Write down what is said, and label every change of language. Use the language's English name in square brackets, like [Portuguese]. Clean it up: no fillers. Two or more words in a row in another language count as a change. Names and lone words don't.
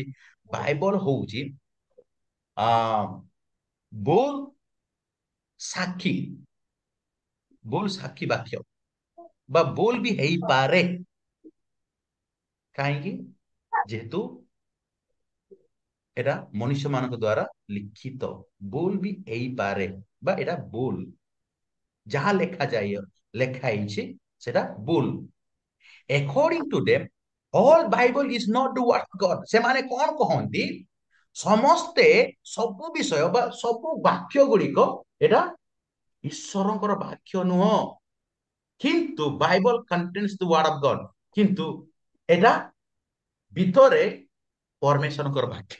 [Odia] ବାଇବଲ ହଉଛି ବୋଲ ସାକ୍ଷୀ, ବୋଲ ସାକ୍ଷୀ ବାକ୍ୟ, ବା ବୋଲ ବି ହେଇପାରେ। କାହିଁକି? ଯେହେତୁ ଏଟା ମନୁଷ୍ୟ ମାନଙ୍କ ଦ୍ଵାରା ଲିଖିତ, ବୋଲ ବି ହେଇପାରେ, ବା ଏଟା ବୋଲ ଯାହା ଲେଖା ହେଇଛି ସେଟା ବୋଲ। [English] According to them, all Bible is not the word of God. [Odia] ସେମାନେ କଣ କହନ୍ତି? ସମସ୍ତେ ସବୁ ବିଷୟ ବା ସବୁ ବାକ୍ୟ ଗୁଡିକ ଏଟା ଈଶ୍ୱରଙ୍କର ବାକ୍ୟ ନୁହଁ, କିନ୍ତୁ ବାଇବଲ [English] contains the word of God, [Odia] କିନ୍ତୁ ଏଟା ଭିତରେ ପରମେଶ୍ୱରଙ୍କର ବାକ୍ୟ।